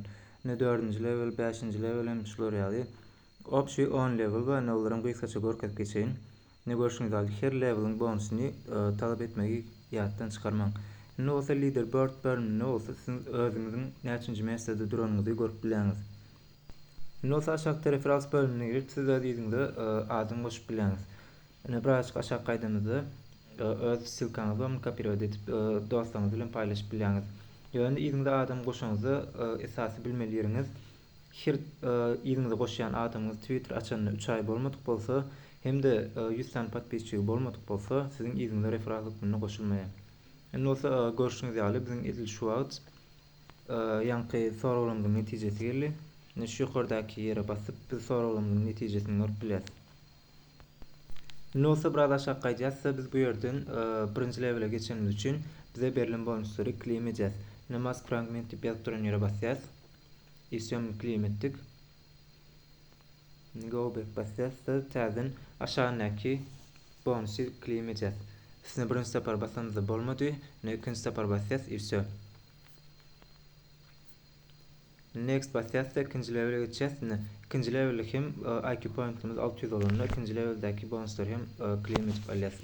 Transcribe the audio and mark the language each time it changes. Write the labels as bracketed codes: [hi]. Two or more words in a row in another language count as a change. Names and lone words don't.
[tk] Ne 4-nji level, 5-nji level hem şular ýaly. Opşy 10 level we ne olaryň gysgaça görkezip geçeýin. Ne görüşiňiz ýaly her leveliň bonusyny talap etmegi ýatdan çykarmaň. Ne bolsa leaderboard bölümine bolsa siz özüňiziň näçinji meselde duranyňyzy görüp bilýäňiz. Ne bolsa aşağı referans bölümine girip siz özüňizde adym goşup bilýäňiz. Ne birazcık aşağı gaýdamyzda öz silkaňyzy hem kopýa edip dostlaryňyz bilen paýlaşyp bilýäňiz. Ýöne ýygyňda adam goşaňyzy esasy bilmeli ýeriňiz. Her ýygyňda goşýan adamyňyz Twitter açanyna 3 ay bolmadyk bolsa, hem-de 100 tane patbeççi bolmadyk bolsa, siziň ýygyňda referansluk bilen goşulmaýar. Indi bolsa görüşüňiz ýaly biziň edil şu wagt ýanky sorawlarymyň netijesi geldi. Şu ýokardaky ýere basyp biz sorawlarymyň netijesini görüp bilýäris. Indi bolsa biraz aşağı gaýdýarsa biz bu ýerden birinji levele geçenimiz üçin bize berilen bonuslary claim edýäs. [en] Mask fragment [tk] diýip ýazyp duran ýere basýarys. Isem claim etdik. [en] Go back [tk] basýarsa täzen aşaňdaky bonusy claim edýäs. Siz birinji separ basanýyz bolmady, ne ikinji separ basýarys ýa. Next basýarsa ikinji levele geçýäs. İkinji levelde hem IQ pointimiz 600 bolanda ikinji leveldäki bonuslar hem claim edip alýas.